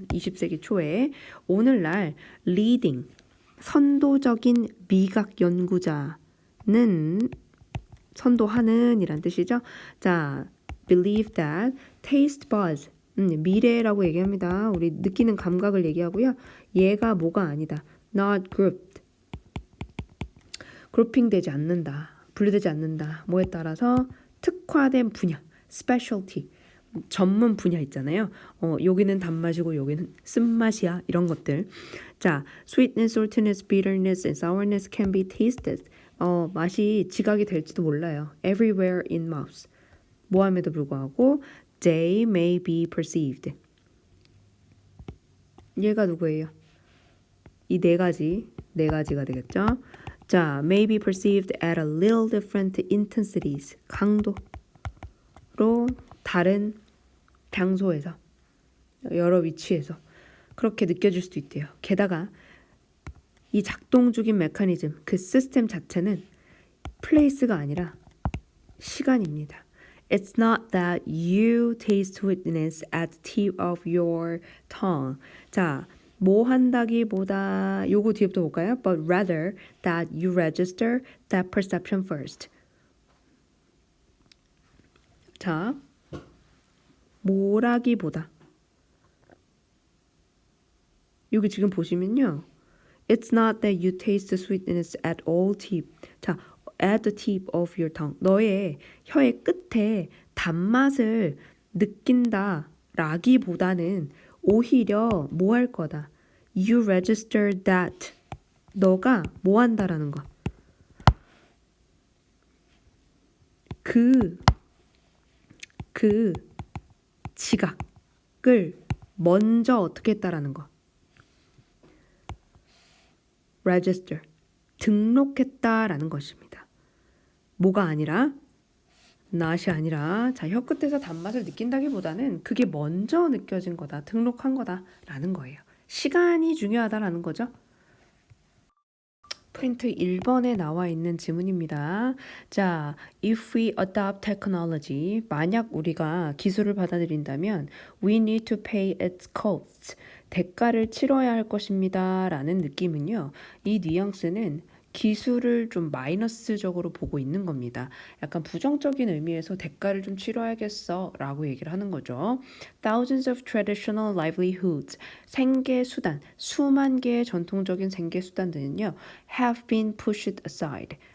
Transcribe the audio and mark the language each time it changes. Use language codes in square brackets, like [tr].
[ko] 20세기 초에 오늘날 leading 선도적인 미각 연구자 선도하는 이란 뜻이죠. [en] 자, believe that taste buds 미래라고 얘기합니다. [ko] 우리 느끼는 감각을 얘기하고요. 얘가 뭐가 아니다. not grouped. 그룹핑 되지 않는다. 분류되지 않는다. 뭐에 따라서 특화된 분야, specialty. 전문 분야 있잖아요. 여기는 단맛이고 여기는 쓴맛이야. 이런 것들. [en] 자, sweetness, saltiness, bitterness, and sourness can be tasted. [ko] 맛이 지각이 될지도 몰라요. [en] Everywhere in mouth. 모함에도 불구하고 they may be perceived. [ko] 얘가 누구예요? 이 네 가지가 되겠죠. [en] 자, may be perceived at a little different intensities. [ko] 강도로 다른 장소에서 여러 위치에서 그렇게 느껴질 수도 있대요. 게다가 이 작동 중인 메커니즘, 그 시스템 자체는 place가 아니라 시간입니다. [en] It's not that you taste sweetness at the tip of your tongue. [ko] 자, 뭐 한다기보다 요거 뒤에부터 볼까요? [en] But rather that you register that perception first. [ko] 자, 뭐라기보다 여기 지금 보시면요. [en] It's not that you taste the sweetness at all tip. 자, at the tip of your tongue. [ko] 너의 혀의 끝에 단맛을 느낀다 라기보다는 오히려 뭐 할 거다. You register that. 너가 뭐 한다라는 거. 그 지각을 먼저 어떻게 했다라는 거. register. 등록했다라는 것입니다. 뭐가 아니라 not이 아니라 자, 혀 끝에서 단맛을 느낀다기보다는 그게 먼저 느껴진 거다. 등록한 거다라는 거예요. 시간이 중요하다라는 거죠. 프린트 1번에 나와 있는 지문입니다. [en] 자, if we adopt technology, 만약 우리가 기술을 받아들인다면 we need to pay its costs. [ko] 대가를 치러야 할 것입니다. 라는 느낌은요. 이 뉘앙스는 기술을 좀 마이너스적으로 보고 있는 겁니다. 약간 부정적인 의미에서 대가를 좀 치러야겠어 라고 얘기를 하는 거죠. [en] Thousands of traditional livelihoods, 생계 수단, 수만 개의 전통적인 생계 수단들은요, have been pushed aside.